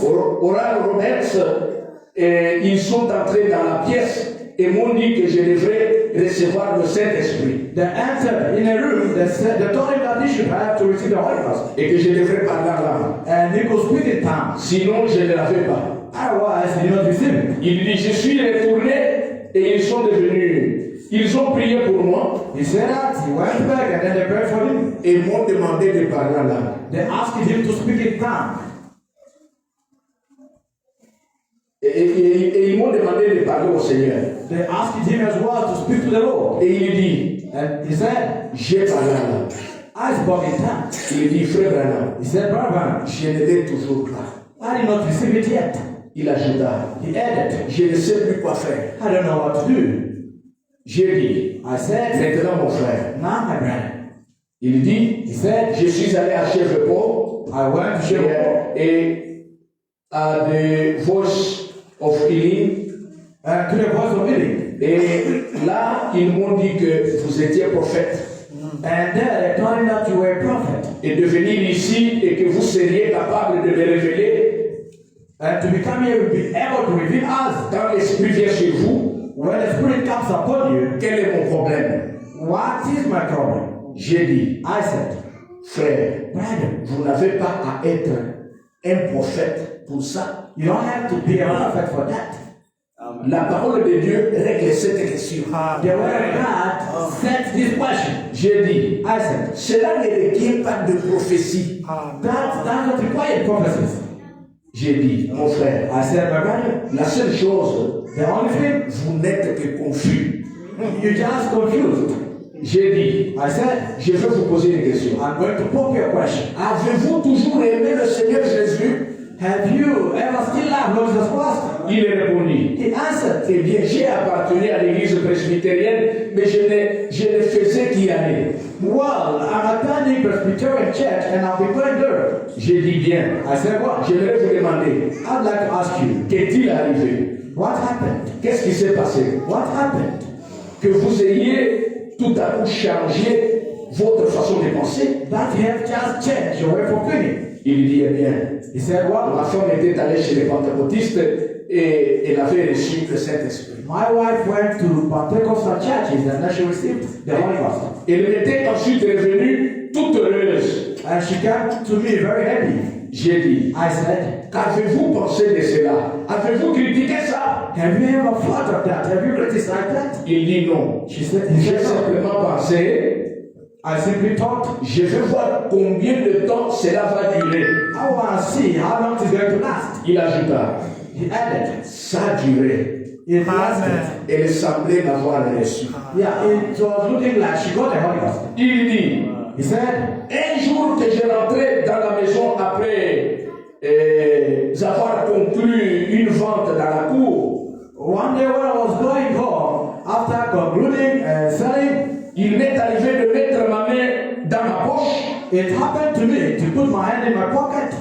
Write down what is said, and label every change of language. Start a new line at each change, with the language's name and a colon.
French: Oral Roberts, ils sont entrés dans la pièce et m'ont dit que je devrais recevoir le Saint-Esprit.
English: They entered in a room. They told him that he should have to receive the Holy Ghost.
French: Et que je devrais parler en langue.
English: And he could speak in tongues.
French: Sinon, je ne l'avais pas.
English: Otherwise, he did not receive it.
French: Il dit, je suis retourné et ils sont devenus. Ils ont prié pour moi
English: He said that he went back and then they prayed for him.
French: et m'ont demandé de parler en langue.
English: They asked him to speak in tongues.
French: Et ils m'ont demandé de parler au Seigneur.
English: They asked him as well to speak to the Lord.
French: Et il dit,
English: And he said,
French: j'ai parlé en langue.
English: I spoke in tongues.
French: Il dit, frère Branham,
English: He said, Brother,
French: je ne l'ai toujours pas.
English: I did not receive it yet.
French: Il ajouta,
English: He added,
French: je ne sais plus quoi faire.
English: I don't know what to do.
French: J'ai dit,
English: I said,
French: maintenant mon frère.
English: now my brother.
French: Il dit,
English: He said,
French: je suis allé à Chevrepo
English: I went to Shebo
French: et à The Voice of Healing.
English: to the voice of healing.
French: Et là, ils m'ont dit que vous étiez prophète.
English: And there they told him that you were a prophet.
French: Et de venir ici et que vous seriez capable de me révéler
English: And to become here, you'll be able to reveal us.
French: quand l'Esprit vient sur vous,
English: When the Spirit comes upon you,
French: quel est mon problème?
English: what is my problem?
French: J'ai dit,
English: I said,
French: frère,
English: brother,
French: vous n'avez pas à être un prophète pour ça.
English: you don't have to be a prophet for that.
French: La parole de Dieu règle cette question.
English: The word of God sets this question.
French: J'ai dit,
English: I said,
French: cela ne requiert pas de prophétie.
English: that does not require prophecies.
French: J'ai dit, mon frère,
English: I said, my brother,
French: la seule chose,
English: the only thing,
French: vous n'êtes que confus.
English: you're just confused.
French: J'ai dit,
English: I said,
French: je vais vous poser une question.
English: I'm going to pop your question.
French: Avez-vous toujours aimé le Seigneur Jésus?
English: Have you ever still loved Lord Jesus Christ?
French: Il est répondu.
English: He answered,
French: Eh bien, j'ai appartenu à l'église presbytérienne, mais je ne faisais qu'y aller.
English: well, I'm attending Presbyterian Church and I'll be going there.
French: J'ai dit bien.
English: I said, what?
French: J'aimerais vous demander,
English: I'd like to ask you,
French: qu'est-il arrivé?
English: what happened?
French: Qu'est-ce qui s'est passé?
English: What happened?
French: Que vous ayez tout à coup changé votre façon de penser?
English: That you have just changed your way of thinking.
French: Il dit, eh bien,
English: He said,
French: ma
English: well,
French: femme était allée chez les pentecôtistes et elle avait reçu le Saint-Esprit.
English: my wife went to Pentecostal churches and then she received the Holy Ghost.
French: Elle était ensuite revenue toute heureuse.
English: And she came to me very happy.
French: J'ai dit,
English: I said,
French: qu'avez-vous pensé de cela? Avez-vous critiqué ça?
English: have you ever thought of that? Have you criticized that?
French: Il dit non.
English: She said,
French: J'ai simplement pensé,
English: I simply thought,
French: je vais voir combien de temps cela va durer.
English: I want to see how long it's going to last.
French: Il ajouta,
English: He added,
French: ça a duré.
English: it lasted.
French: Elle semblait l'avoir reçu.
English: Yeah, it was looking like she got the Holy Ghost.
French: Il dit,
English: He said,
French: un jour que je rentrais dans la maison après avoir conclu une vente dans la cour,
English: one day when I was going home, after concluding selling,
French: il m'est arrivé de mettre ma main dans ma poche
English: it happened to me to put my hand in my pocket